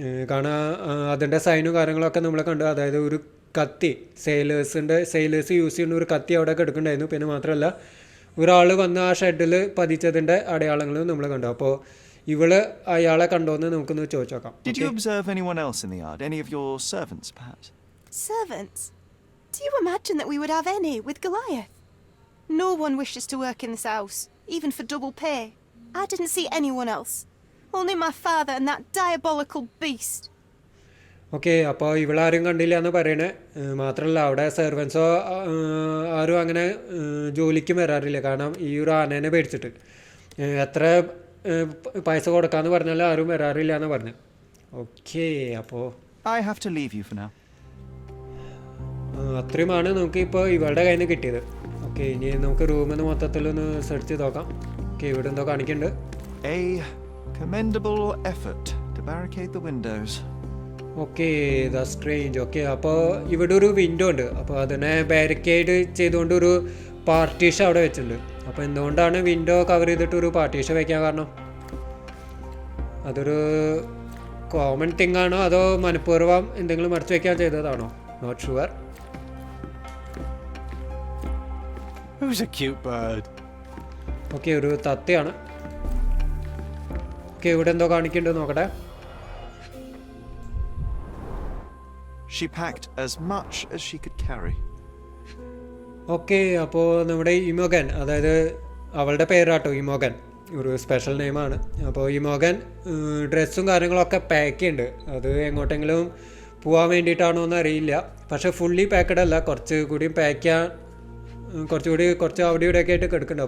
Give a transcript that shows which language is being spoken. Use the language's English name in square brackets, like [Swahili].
[Malayalam] കാരണം അതിൻ്റെ സൈനും കാര്യങ്ങളൊക്കെ നമ്മൾ കണ്ടു. അതായത് ഒരു കത്തി, സെയിലേഴ്സ് യൂസ് ചെയ്യുന്ന ഒരു കത്തി അവിടെ കിടക്കുന്നുണ്ടായിരുന്നു. പിന്നെ മാത്രമല്ല ഒരാൾ വന്ന് ആ ഷെഡിൽ പതിച്ചതിൻ്റെ അടയാളങ്ങളും നമ്മൾ കണ്ടു. അപ്പോൾ ഇവള് അയാളെ കണ്ടോന്ന് നമുക്കൊന്ന് ചോദിച്ചു നോക്കാം. [English] Did you observe anyone else in the yard? Any of your servants, perhaps? Servants? Do you imagine that we would have any with Goliath? No one wishes to work in this house, even for double pay. I didn't see anyone else. Only my father and that diabolical beast. [Malayalam] Okay, അപ്പോൾ ഇവളാരും കണ്ടില്ല എന്ന് പറയണേ. മാത്രമല്ല അവിടെ സെർവൻസോ ആരും അങ്ങനെ ജോലിക്കും വരാറില്ല, കാരണം ഈ ഒരു ആനേനെ പേടിച്ചിട്ട്. എത്ര പൈസ കൊടുക്കാന്ന് പറഞ്ഞാലും ആരും വരാറില്ല എന്ന് പറഞ്ഞു. ഓക്കെ, അപ്പോൾ [English] I have to leave you for now. [Malayalam] അത്രയുമാണ് നമുക്ക് ഇപ്പോൾ ഇവളുടെ കയ്യിൽ നിന്ന് കിട്ടിയത്. ഓക്കെ, ഇനി നമുക്ക് റൂമിന്ന് മൊത്തത്തിലൊന്ന് സെർച്ച് ചെയ്ത് നോക്കാം. ഓക്കെ, ഇവിടെ എന്തോ കാണിക്കുന്നുണ്ട്. A commendable effort to barricade the windows. Okay, the strange. Okay, അപ്പോൾ ഇവിടെ ഒരു വിൻഡോ ഉണ്ട്. അപ്പോൾ അതിനെ ബാരിക്കേഡ് ചെയ്തുകൊണ്ട് ഒരു പാർട്ടീഷൻ അവിടെ വെച്ചിട്ടുണ്ട്. അപ്പോൾ എന്തുകൊണ്ടാണ് വിൻഡോ കവർ ചെയ്തിട്ട് ഒരു പാർട്ടീഷൻ വയ്ക്കാൻ കാരണം? അതൊരു കോമൺ തിങ് ആണോ അതോ മനഃപൂർവ്വം എന്തെങ്കിലും മറച്ചു വയ്ക്കാൻ ചെയ്തതാണോ? [English] Not sure. Who's a cute bird? [Malayalam] Okay, ഒരു തത്തയാണ്. ഓക്കെ, ഇവിടെ എന്തോ കാണിക്കുന്നുണ്ട് നോക്കട്ടെ. [English] She packed as much as she could carry. [Malayalam] Okay, അപ്പോൾ നമ്മുടെ ഇമോഗൻ, അതായത് അവളുടെ പേരാട്ടോ ഇമോഗൻ, ഒരു സ്പെഷ്യൽ നെയിമാണ്. അപ്പോൾ ഇമോഗൻ ഡ്രസ്സും കാര്യങ്ങളൊക്കെ പാക്ക് ചെയ്യുന്നുണ്ട്. അത് എങ്ങോട്ടെങ്കിലും പോകാൻ വേണ്ടിയിട്ടാണോ എന്ന് അറിയില്ല. പക്ഷേ ഫുള്ളി പാക്കഡ് അല്ല, കുറച്ചുകൂടി പാക്ക് ചെയ്യാൻ കുറച്ച് അവിടെ ഇവിടെയൊക്കെ ആയിട്ട് കിടക്കുന്നുണ്ട്.